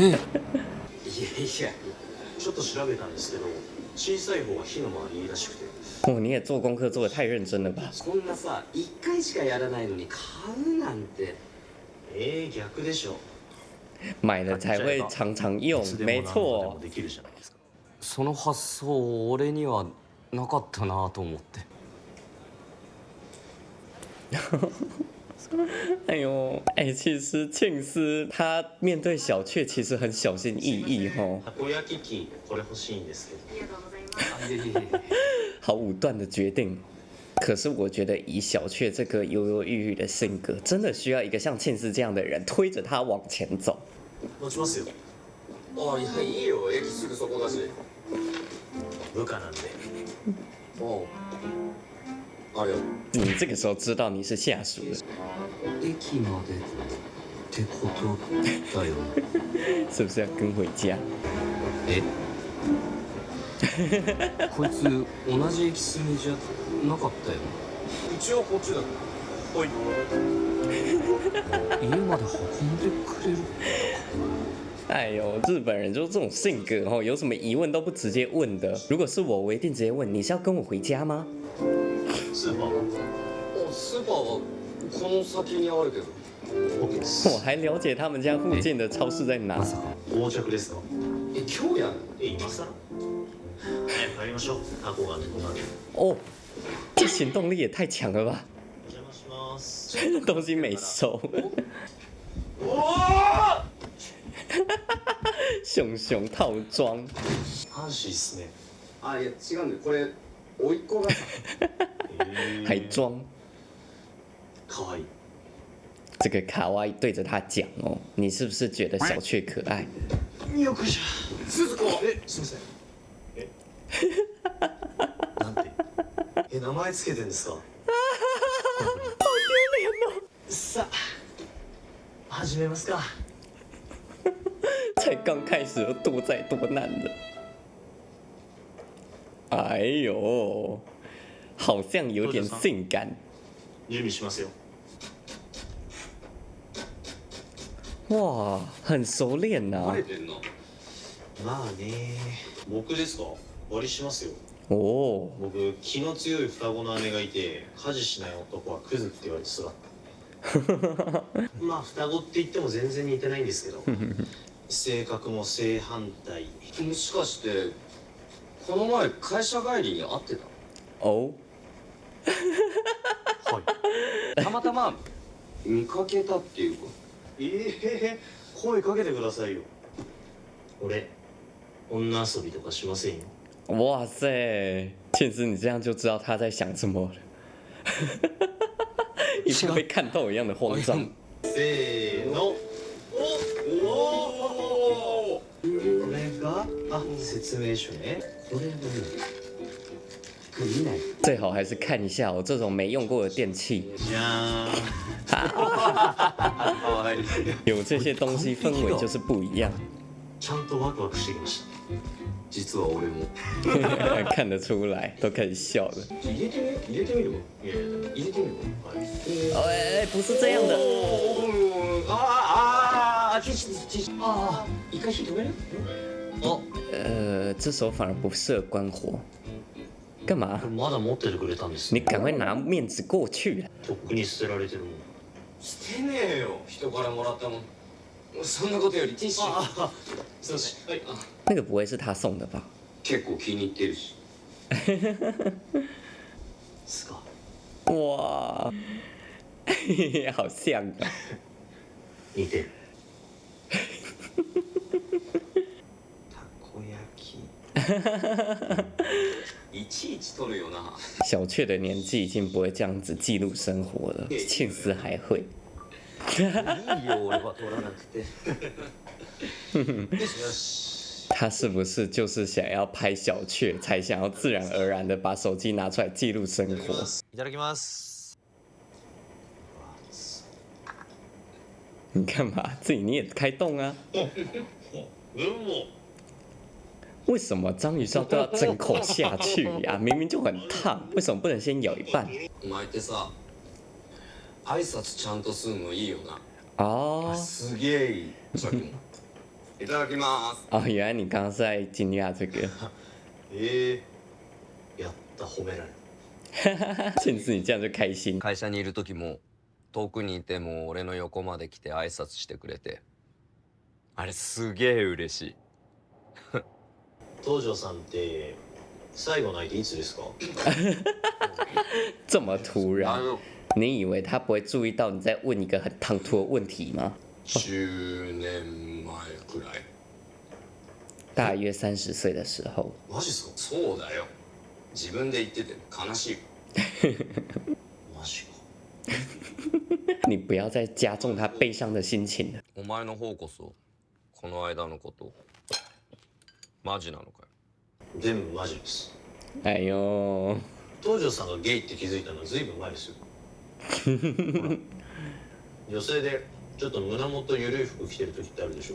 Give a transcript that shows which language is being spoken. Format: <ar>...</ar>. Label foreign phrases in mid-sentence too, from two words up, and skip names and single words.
<ja>いやいや、ちょっと調べたんですけど、小さい方が火の回りいいらしくて。</ja> <zh>哦，你也做功課做得太認真了吧？</zh> <ja>こんなさ1回しかやらないのに買うなんて。逆でしょ。</ja> <zh>买了才会常常用，没错。</zh> <ja>できるじゃないですか。その発想俺にはなかったなと思って。</ja> <zh>哎呦，其实庆司他面对小雀其实很小心翼翼哦，</zh> <ja>たこ焼き器これ欲しいんですけど。ありがとうございます。いやいやいや</ja> <zh>好武断的决定。可是我觉得以小雀这个犹犹豫豫的性格，真的需要一个像庆司这样的人推着他往前走。</zh> <ja>持ちますよ。あ、いやいいよ、駅すぐそこだし。部下なんで。おうありがとう。</ja> <zh>你这个时候知道你是下属了，</zh> <ja>駅までってことだよね。</ja> <zh>是不是要跟回家？</zh> <ja>えこいつ同じ駅数じゃなかったよ。一応こっちだ。ほい。家まで運んでくれる。</ja> <zh>哎呦，日本人就是这种性格哦，有什么疑问都不直接问的。如果是我，我一定直接问：你是要跟我回家吗？</zh> <ja>スーパー。スーパーはこの先にあるけど。 OK です。</ja> <zh>我还了解他们家附近的超市在哪</zh> <ja>ま。さか。到着ですか。今日やる。今更。早く帰りましょう。タコが猫が。</ja> <zh>哦，这行动力也太强了吧！</zh> <ja>お邪魔します。</ja> <zh>东西没收，熊熊套装，</zh> <ja>ファンシーっすね。あいや違うんだよ。これ甥っ子がさ。</ja> <zh>还装。</zh> <ja>かわいい。</ja> <zh>这个卡哇伊对着他讲哦，你是不是觉得小雀可愛？</zh> <ja>よくじゃ。鈴子。すみません。なんて。名前つけてんですか。さあ、始めますか。</ja> <zh>才刚开始就多灾多难了。哎呦，好像有点性感。</zh> <ja>準備しますよ。</ja> <zh>哇，很熟练呐、</zh> <ja>慣れてんな。まあね。僕ですか。割りしますよ。</ja> <zh>哦，</zh> <ja>僕気の強い双子の姉がいて、家事しない男はクズって言われて育った。まあ双子って言っても全然似てないんですけど、性格も正反対。もしかしてこの前会社帰りに会って</ja> <zh>哦，</zh> <ja>はい。たまたま見かけたっていうか。声かけてくださいよ。俺女遊びとかしませんよ。</ja> <zh>哇塞，倩思，你这样就知道他在想什么了，一副被看透一样的慌张。</zh> <ja>せーの。これが説明書ね。これも見ない。</ja> <zh>最好还是看一下哦，这种没用过的电器，</zh> <ja>じゃ</ja> <zh>有这些东西氛围就是不一样，</zh> <ja>ーん。ちゃんとワクワクしてきました。実は俺も。</ja> <zh>看得出来，都开始笑了。</zh> <ja>入れてみる入れてみる。</ja> <zh>哎，不是这样的。</zh> <ja>一回火止める？</ja> <zh>这手反而不适合关火，干嘛？</zh> <ja>まだ持っててくれたんです</ja> <zh>你</zh> <ja>ね。</ja> <zh>赶快拿面子过去啊！</zh> <ja>とっくに捨てられてるもん。捨てねえよ。人からもらったもん。そんなことよりティッシュ。すいません。はい。</ja> <zh>那个不会是他送的吧？</zh> <ja>結構気に入ってるし。すか。</ja> <zh>哇，好像啊！</zh> <ja>似てる。たこ焼き。いちいち取るよな。</ja> <zh>小雀的年纪已经不会这样子记录生活了，倩思还会。</zh> <ja>いいよ俺は取らなくて。よし。</ja> <zh>他是不是就是想要拍小雀，才想要自然而然的把手机拿出来记录生活？</zh> <ja>いただきます。</ja> <zh>你干嘛？自己你也开动啊？为什么章鱼烧都要整口下去呀？明明就很烫，为什么不能先咬一半？</zh> <ja>お前ってさ、挨拶ちゃんとすんのいいよな。</ja> <zh>哦</zh> <ja>すげえいい。さっきも。いただきます。</ja> <zh>哦，原来你刚刚是在惊讶这个。</zh> <ja>やった褒められる。</ja> <zh>倩思，你这样就开心。</zh> <ja>会社にいる時も遠くにいても俺の横まで来て挨拶してくれて、あれすげえ嬉しい。東條さんって最後の相手いつですか？</ja> <zh>这么突然，</zh> <ja>の</ja> <zh>你以为他不会注意到你在问一个很唐突的问题吗？</zh> <ja>10年前くらい。</ja> <zh>大约30岁的时候，</zh> <ja>マジっすか？そうだよ。自分で言ってて悲しい。マジか。</ja> <zh>你不要再加重他悲伤的心情了。</zh> <ja>お前の方こそこの間のことマジなのかよ。全部マジです。</ja> <zh>哎呦，</zh> <ja>東條さんがゲイって気づいたのはずいぶん前ですよ。ほら女性でちょっと胸元ゆるい服着てる時ってあるでしょ。</ja>